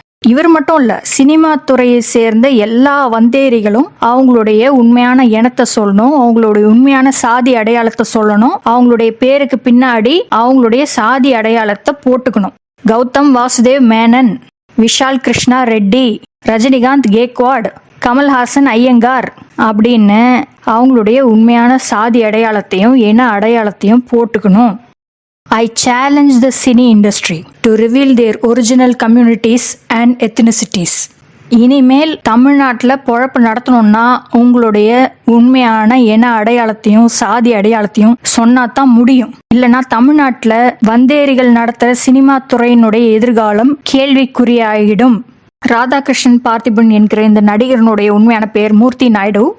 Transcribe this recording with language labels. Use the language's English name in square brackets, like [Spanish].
[Tamil] இவர் மட்டும் இல்ல, சினிமா துறையை சேர்ந்த எல்லா வந்தேரிகளும் அவங்களுடைய உண்மையான எண்ணத்தை சொல்லணும், அவங்களுடைய உண்மையான சாதி அடையாளத்தை சொல்லணும், அவங்களுடைய பேருக்கு பின்னாடி அவங்களுடைய சாதி அடையாளத்தை போட்டுக்கணும். கௌதம் வாசுதேவ் மேனன், விஷால் கிருஷ்ணா ரெட்டி, ரஜினிகாந்த் கேக்வாட், கமல்ஹாசன் ஐயங்கார் அப்படின்னு அவங்களுடைய உண்மையான சாதி அடையாளத்தையும் இன அடையாளத்தையும் போட்டுக்கணும். [English] I challenge the cine industry to reveal their original communities and ethnicities. [Tamil] இனிமேல் தமிழ்நாட்டில் பொழப்பு நடத்தணும்னா உங்களுடைய உண்மையான இன அடையாளத்தையும் சாதி அடையாளத்தையும் சொன்னாதான் முடியும். இல்லைன்னா தமிழ்நாட்டில் வந்தேரிகள் நடத்துகிற சினிமா துறையினுடைய எதிர்காலம் கேள்விக்குறியாகிடும். ராதாகிருஷ்ணன் பார்த்திபன் என்கிற இந்த நடிகரனுடைய உண்மையான பெயர் மூர்த்தி நாயுடு.